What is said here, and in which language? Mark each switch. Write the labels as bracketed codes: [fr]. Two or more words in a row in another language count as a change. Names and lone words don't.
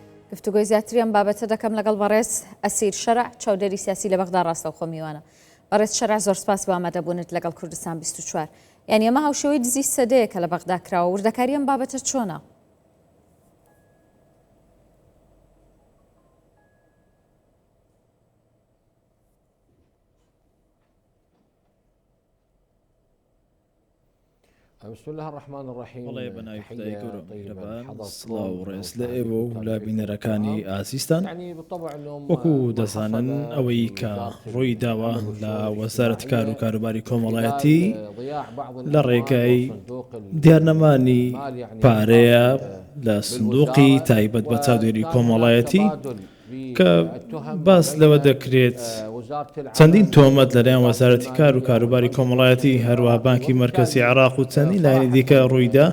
[ckb] گفتوگۆی زیاتریان بابەتە دەکەم لەگەڵ بەڕێز ئەسیر شەرع چاودێری سیاسی لە بەغدا ڕاستە و خۆ میوانە. بەڕێز شەرع زۆر سپاس بۆ ئامادەبوونت لەگەڵ کوردستان 24. یعنی ئەمە هاوشێوەی دزی سەدەیە کە لە بەغدا کراوە، وردەکاری ئەم بابەتە چۆنە؟ [ar] بسم الله الرحمن الرحیم. [ckb] وڵێ بەناوی خدای گەورە میهرەبان، سڵاو و ڕێز لە ئێوە و لە بینەرەکانی ئازیستان. وەکو دەزانن ئەوەی کە ڕووی داوە لە وەزارەتی کار و کاروباری کۆمەڵایەتی لە ڕێگای دیارنەمانی پارەیە لە سندوقی تایبەت بە چاودێری کۆمەڵایەتی کە باس لەوە دەکرێت چەندین تۆمەت لەلایەن وەزارەتی کار و کاروباری کۆمەڵایەتی هەروەها بانکی مرکزی عێراق و چەندین لایەنی دیکە ڕوویدا.